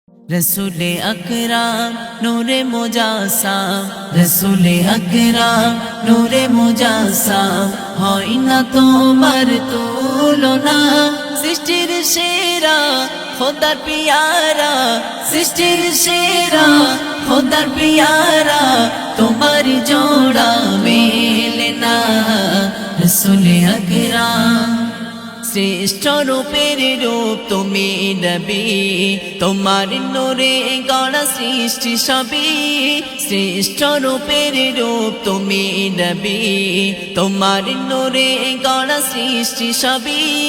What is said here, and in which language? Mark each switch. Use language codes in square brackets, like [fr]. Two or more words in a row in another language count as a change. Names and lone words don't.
[ur] رسولِ اکرم نورِ مجسم رسولِ اکرم نورِ مجسم [bn] হয় না তোমার তুলনা সৃষ্টির সেরা খোদার পিয়ারা সৃষ্টির সেরা খোদার পিয়ারা তোমার জোড়া মেলে না [ur] رسولِ اکرم [bn] শ্রেষ্ঠ রূপের রূপ তুমি নবী তোমার নূরে গড়া সৃষ্টি সবই শ্রেষ্ঠ রূপের রূপ তুমি নবী তোমার নূরে গড়া সৃষ্টি সবই